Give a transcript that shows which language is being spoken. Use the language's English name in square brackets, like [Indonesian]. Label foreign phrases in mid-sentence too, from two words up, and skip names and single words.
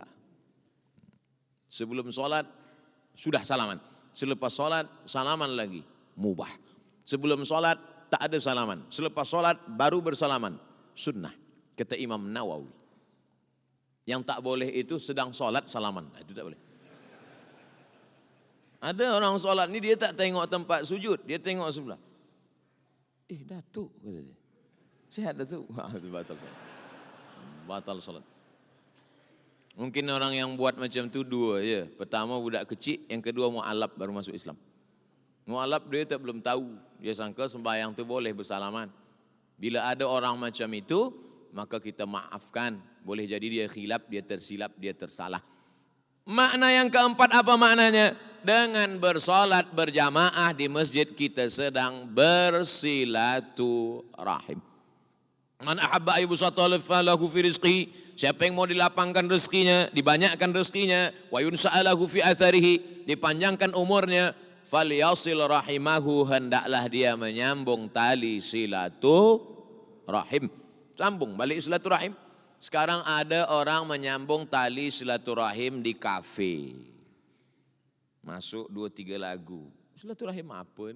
[Malay] Sebelum sholat sudah salaman, selepas sholat salaman lagi, mubah. Sebelum sholat tak ada salaman, selepas sholat baru bersalaman, sunnah. Kata Imam Nawawi. Yang tak boleh itu sedang sholat salaman, itu tak boleh. Ada orang sholat ni dia tak tengok tempat sujud, dia tengok sebelah. Datuk, kata dia. Sihat Datuk? Batal sholat. Batal sholat. Mungkin orang yang buat macam tu dua je. Pertama budak kecil, yang kedua mu'alaf baru masuk Islam. Mu'alaf dia tak belum tahu. Dia sangka sembahyang tu boleh bersalaman. Bila ada orang macam itu, maka kita maafkan. Boleh jadi dia khilaf, dia tersilap, dia tersalah. Makna yang keempat apa maknanya? Dengan bersolat berjamaah di masjid kita sedang bersilaturahim. [Arabic] من أحب أن يبسط له في رزقه, [Malay] siapa yang mau dilapangkan rezekinya, dibanyakkan rezekinya, [Arabic] وينسأ له في أثره, [Malay] dipanjangkan umurnya, [Arabic] فليصل رحمه, [Malay] hendaklah dia menyambung tali silaturahim. Sambung balik silaturahim. Sekarang ada orang menyambung tali silaturahim di kafe. Masuk 2-3 lagu. Silaturahim apa ni?